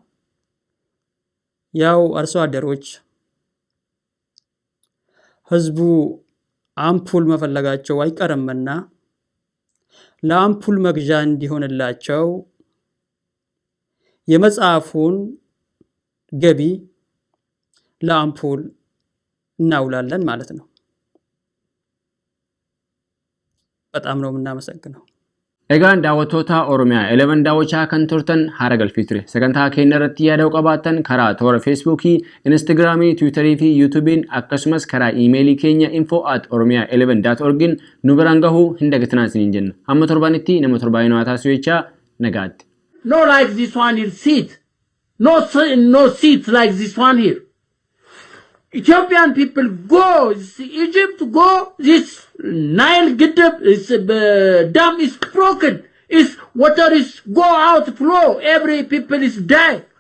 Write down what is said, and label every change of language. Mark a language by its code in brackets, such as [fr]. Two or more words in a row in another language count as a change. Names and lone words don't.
[am] ያው አርሶ አደሮች ህዝቡ አምፑል መፈለጋቸው አይቀርምና ለአምፑል መግዣ እንዲሆንላቸው የመጽሐፉን ገቢ ለአምፑል እናውላለን ማለት ነው። በጣም ነው የምናመሰግነው። [om] Egaan daawwattoota Oromiyaa 11 daawwachaa kan turtan HaraGalfii ture. Sagantaa keenya irratti yaada qabaattan karaa toora Facebookii, Instagramii, Twitterii fi YouTubein akkasumas karaa iimeelii keenya info@oromia11.orgin nu biraan gahuu hin dagatinaa isiniin jenna. Hamma torbanitti nama torbaayinoo haa taasisuu jecha nagaatti. [en] No like this one here seat. No seats like this one here. Ethiopian people go, Egypt go, this Nile Giddab is dam is broken, is water is go out flow, every people is die.